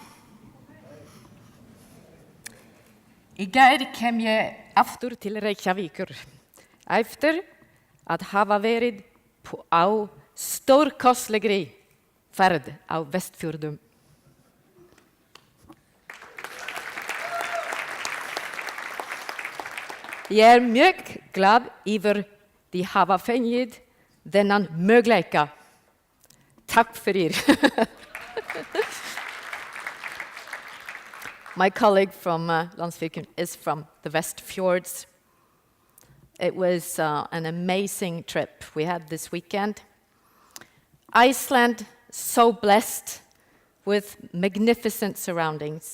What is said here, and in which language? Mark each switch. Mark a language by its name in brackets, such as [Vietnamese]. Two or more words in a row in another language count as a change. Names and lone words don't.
[Icelandic] Í gær kem ég aftur til Reykjavíkur eftir að hafa verið á stórkostlegri ferð á Vestfjörðum. Ég mjög glad yfir því hafa fengið þennan möguleika. Takk fyrir. [English] My colleague from Landsvirkjun is from the West Fjords. It was an amazing trip we had this weekend. Iceland, so blessed with magnificent surroundings.